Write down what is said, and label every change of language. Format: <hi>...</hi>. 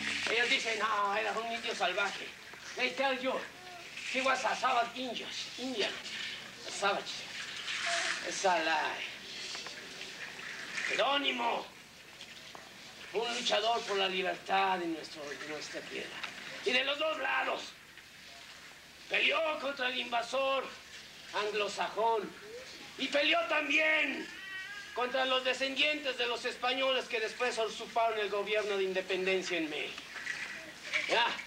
<es>Ellos dicen, no, era un indio salvaje.</es> <en>They tell you, he was a savage Indian. A savage. It's a lie.</en> <es>Jerónimo, un luchador por la libertad de nuestra tierra. Y de los dos lados. Peleó contra el invasor anglosajón. Y peleó también contra los descendientes de los españoles que después usurparon el gobierno de independencia en México. ¿Ya?</es>